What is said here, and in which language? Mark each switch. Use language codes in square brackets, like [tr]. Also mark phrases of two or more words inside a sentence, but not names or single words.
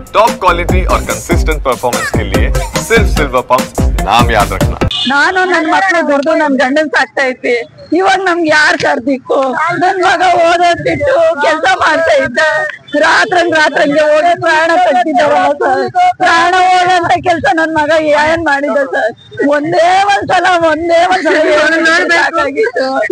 [en] top quality [hi] और [en] consistent performance [hi] के लिए सिर्फ सिल्वर पंप नाम याद रखना। [kn] ನಾನು ನನ್ನ ಮಕ್ಕಳು ದುಡ್ದು ನನ್ ಗಂಡನ್ ಸಾಕ್ತಾ ಇದ್ದೆ. ಇವಾಗ ನಮ್ಗೆ ಯಾರ್ ಕರ್ದಿಕ್ಕು? ನನ್ ಮಗ ಓದೋದ್ ಬಿಟ್ಟು ಕೆಲ್ಸ ಮಾಡ್ತಾ ಇದ್ದ. ರಾತ್ರಂಗೆ ಹೋಗಿ ಪ್ರಾಣ ತೆಗ್ದಿದ್ದವಲ್ಲ ಸರ್. ಪ್ರಾಣ ಹೋಗಂತ ಕೆಲ್ಸ ನನ್ ಮಗ ಏನ್ ಮಾಡಿದ ಸರ್? ಒಂದೇ ಒಂದ್ಸಲ ಸಾಕಾಗಿತ್ತು.